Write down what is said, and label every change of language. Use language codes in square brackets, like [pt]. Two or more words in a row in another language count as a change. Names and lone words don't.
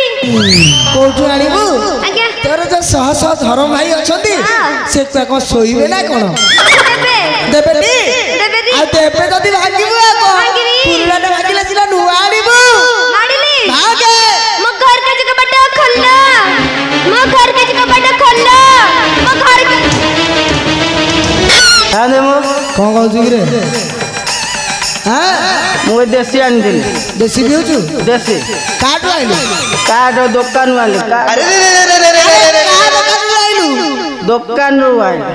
[or] କୋଉଠୁ ଆଣିବୁ? ଆଜ୍ଞା। ତୋର ଯୋଉ ଶହ ଶହ ଧରମ ଭାଇ ଅଛନ୍ତି ସେ କଣ ଶୋଇବେ ନା କଣ? ଦେବେନି? ଆଉ ଦେବେ ଯଦି ଭାଙ୍ଗିବୁ ଆଉ କଣ? ପୁରୁଣାଟା ଭାଙ୍ଗିଲେ ସିନା ନୂଆ ଆଣିବୁ। ମୋ ଘର [hi] के कबाट खोलो। [or] ମୋ ଘର [hi] के कबाट खोलो। [or] ମୋ ଘର କଣ କହୁଛୁ କିରେ? ମୁଁ ଦେଶୀ ଆଣିଥିଲି। ଦେଶୀ ପିଉଛୁ? ଦେଶୀ। କାଠୁ ଆଇଲୁ? କାଠ ଦୋକାନରୁ ଆଣିଲି। ଦୋକାନରୁ ଆଇଲି।